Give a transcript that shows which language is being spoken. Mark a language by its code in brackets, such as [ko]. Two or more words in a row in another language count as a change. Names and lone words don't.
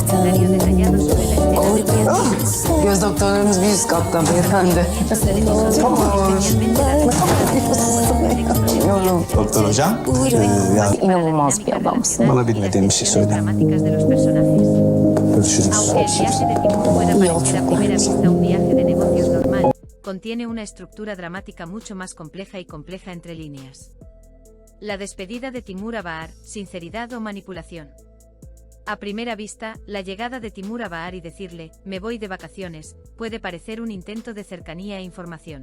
[tr] Göz doktorlarımız bir üst katta beyefendi. Doktor hocam, yani İnanılmaz bir adamsın. bana bilmediğim bir şey söyle. Görüşürüz. [es] Contiene una estructura dramática mucho más compleja y compleja entre líneas. La despedida de Timur a Bahar, sinceridad o manipulación. A primera vista, la llegada de Timur a Bahar y decirle, me voy de vacaciones, puede parecer un intento de cercanía e información.